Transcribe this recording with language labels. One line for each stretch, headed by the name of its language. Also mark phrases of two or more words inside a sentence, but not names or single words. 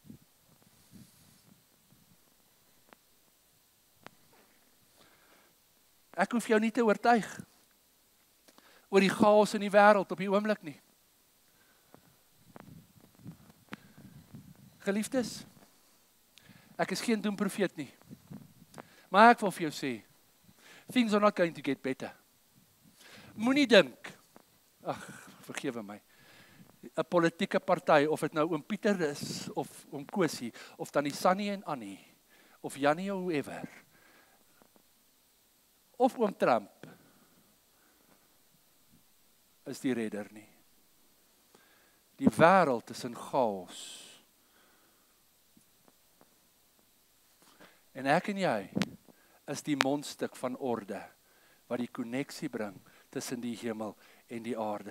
Afrikaans: Ek hoef jou nie te oortuig oor die chaos in die wêreld op die oomblik nie. Geliefdes, ek is geen doemprofeet nie, maar ek wil vir jou sê,
English: things are not going to get better.
Afrikaans: Moenie dink, vergewe my, 'n politieke party, of dit nou oom Pieter is, of oom Kosie, of tannie Sannie en Annie, of Jannie of whoever, of oom Trump, is die redder nie. Die wêreld is in chaos. En ek en jy is die mondstuk van orde, wat die konneksie bring tussen die hemel en die aarde.